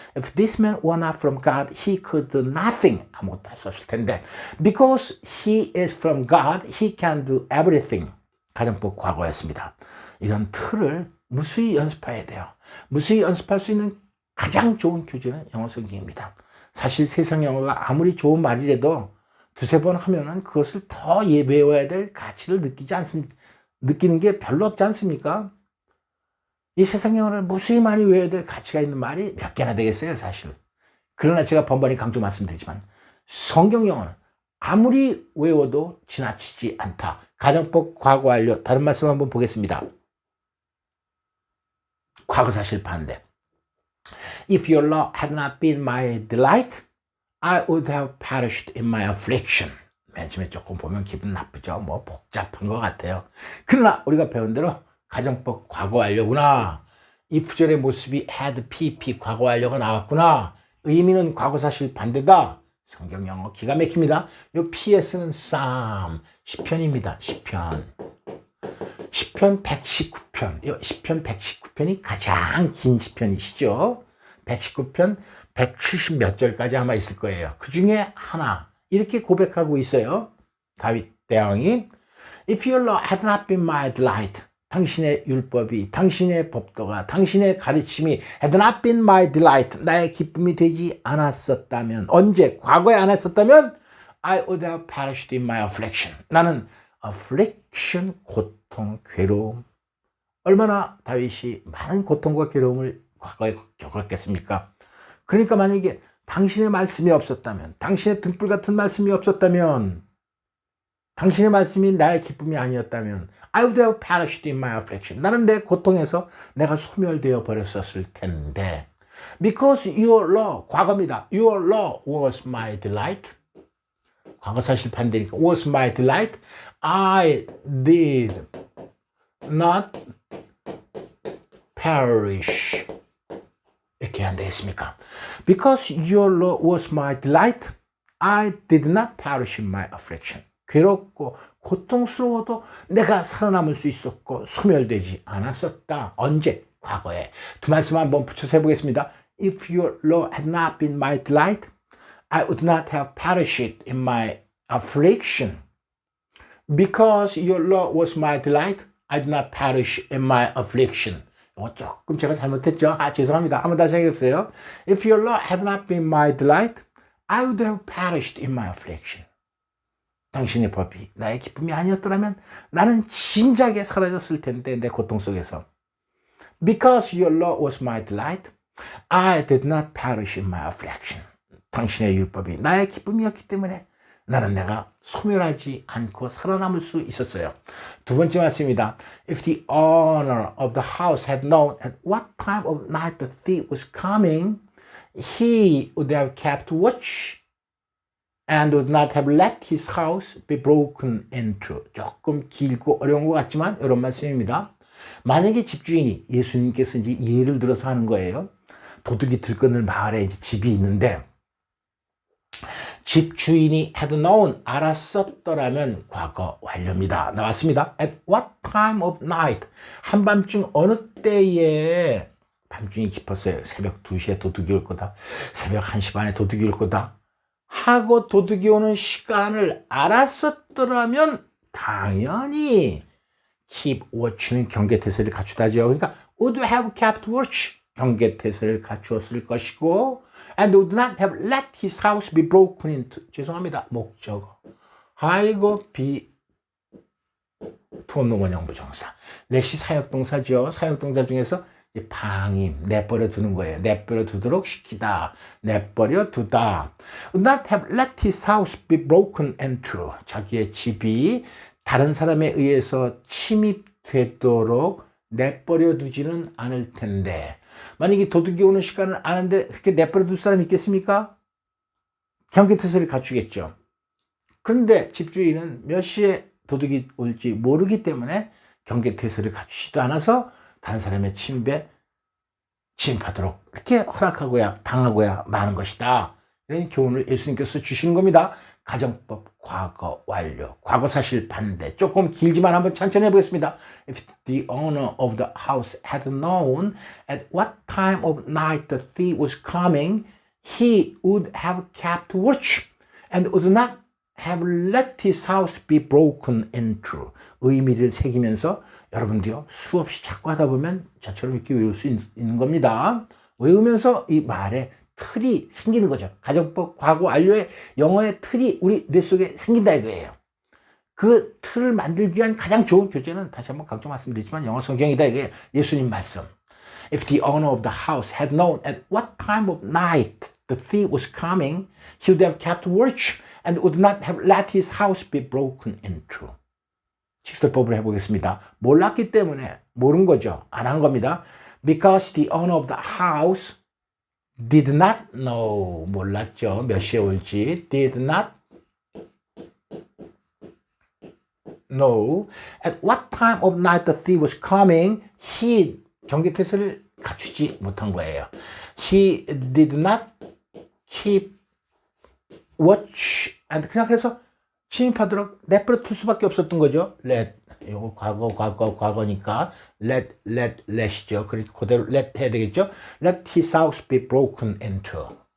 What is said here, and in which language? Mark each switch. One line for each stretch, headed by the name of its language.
English: If this man were not from God, he could do nothing.
Korean: 아무것도 할 수 없을 텐데
English: because he is from God, he can do everything.
Korean: 가정법 과거였습니다. 이런 틀을 무수히 연습해야 돼요. 무수히 연습할 수 있는 가장 좋은 교재는 영어 성경입니다. 사실 세상 영어가 아무리 좋은 말이라도 두세 번 하면은 그것을 더 외워야 될 가치를 느끼는 게 별로 없지 않습니까? 이 세상 영어를 무수히 많이 외워야 될 가치가 있는 말이 몇 개나 되겠어요, 사실. 그러나 제가 번번이 강조 말씀드리지만 성경 영어는 아무리 외워도 지나치지 않다. 가정법 과거 완료. 다른 말씀 한번 보겠습니다. 과거 사실 반대.
English: If your law had not been my delight, I would have perished in my affliction.
Korean: 맨 처음에 조금 보면 기분 나쁘죠. 뭐 복잡한 것 같아요. 그러나 우리가 배운 대로 가정법 과거 완료구나. 이 구절의 모습이 had pp 과거 완료가 나왔구나. 의미는 과거 사실 반대다. 성경 영어 기가 막힙니다. 요 PS는 Psalm, 시편입니다. 시편 119편. 시편 119편이 가장 긴 시편이시죠. 119편 170 몇 절까지 아마 있을 거예요. 그 중에 하나 이렇게 고백하고 있어요. 다윗 대왕이
English: If your law had not been my delight,
Korean: 당신의 율법이, 당신의 법도가, 당신의 가르침이
English: had not been my delight,
Korean: 나의 기쁨이 되지 않았었다면, 언제? 과거에 안 했었다면
English: I would have perished in my affliction.
Korean: 나는 affliction, 고통, 괴로움. 얼마나 다윗이 많은 고통과 괴로움을 과거에 겪었겠습니까? 그러니까 만약에 당신의 말씀이 없었다면, 당신의 등불 같은 말씀이 없었다면, 당신의 말씀이 나의 기쁨이 아니었다면
English: I would have perished in my affliction.
Korean: 나는 내 고통에서 내가 소멸되어 버렸었을 텐데
English: Because your law,
Korean: 과거입니다.
English: Your law was my delight.
Korean: 과거 사실 반대니까
English: was my delight. I did not perish.
Korean: 이렇게 안 되겠습니까?
English: Because your law was my delight. I did not perish in my affliction.
Korean: 괴롭고 고통스러워도 내가 살아남을 수 있었고 소멸되지 않았었다. 언제? 과거에. 두 말씀 한번 붙여서 해보겠습니다.
English: If your law had not been my delight, I would not have perished in my affliction. Because your law was my delight, I did not perish in my affliction.
Korean: 조금 제가 잘못했죠? 죄송합니다. 한번 다시 해보세요.
English: If your law had not been my delight, I would have perished in my affliction.
Korean: 당신의 법이 나의 기쁨이 아니었더라면 나는 진작에 사라졌을 텐데 내 고통 속에서.
English: Because your law was my delight, I did not perish in my affliction.
Korean: 당신의 율법이 나의 기쁨이었기 때문에 나는 내가 소멸하지 않고 살아남을 수 있었어요. 두 번째 말씀입니다.
English: If the owner of the house had known at what time of night the thief was coming, he would have kept watch and would not have let his house be broken into.
Korean: 조금 길고 어려운 것 같지만 이런 말씀입니다. 만약에 집주인이, 예수님께서 이제 예를 들어서 하는 거예요. 도둑이 들끓는 마을에 이제 집이 있는데 집주인이
English: had known,
Korean: 알았었더라면 과거 완료입니다. 나왔습니다.
English: At what time of night,
Korean: 한밤중 어느 때에, 밤중이 깊었어요. 새벽 2시에 도둑이 올 거다. 새벽 1시 반에 도둑이 올 거다. 하고 도둑이 오는 시간을 알았었더라면 당연히
English: keep watch
Korean: 는 경계태세를 갖추다죠. 그러니까
English: would have kept watch
Korean: 경계태세를 갖추었을 것이고
English: and would not have let his house be broken into
Korean: 죄송합니다. 목적어 하이고 be 투원노원형 부정사 let이 사역동사죠. 사역동사 중에서 방임, 내버려 두는 거예요. 내버려 두도록 시키다, 내버려 두다.
English: Not have let his house be broken into.
Korean: 자기의 집이 다른 사람에 의해서 침입되도록 내버려 두지는 않을 텐데. 만약에 도둑이 오는 시간을 아는데 그렇게 내버려 둘 사람이 있겠습니까? 경계태세를 갖추겠죠. 그런데 집주인은 몇 시에 도둑이 올지 모르기 때문에 경계태세를 갖추지도 않아서 다른 사람의 침입에 침입하도록 이렇게 허락하고야 당하고야 마는 것이다. 이런 교훈을 예수님께서 주시는 겁니다. 가정법 과거 완료, 과거 사실 반대. 조금 길지만 한번 천천히 해보겠습니다.
English: If the owner of the house had known at what time of night the thief was coming, he would have kept watch and would not have let his house be broken into.
Korean: 의미를 새기면서 여러분도요 수없이 자꾸 하다 보면 저처럼 이렇게 외울 수 있는 겁니다. 외우면서 이 말에 틀이 생기는 거죠. 가정법 과거 완료의 영어의 틀이 우리 뇌 속에 생긴다 이거예요. 그 틀을 만들기 위한 가장 좋은 교재는 다시 한번 강조 말씀드리지만 영어 성경이다 이거예요. 예수님 말씀.
English: If the owner of the house had known at what time of night the thief was coming, he would have kept watch and would not have let his house be broken into.
Korean: 직설법을 해보겠습니다. 몰랐기 때문에 모른 거죠. 안 한 겁니다.
English: Because the owner of the house did not know.
Korean: 몰랐죠. 몇 시에 올지.
English: Did not know. At what time of night the thief was coming.
Korean: He 경계태세를 갖추지 못한 거예요.
English: He did not keep watch and
Korean: 그냥 그래서 침입하도록 내버려 둘 수밖에 없었던 거죠. let 이거 과거니까 let이죠. 그러니까 그대로 let 해야 되겠죠.
English: let his house be broken into.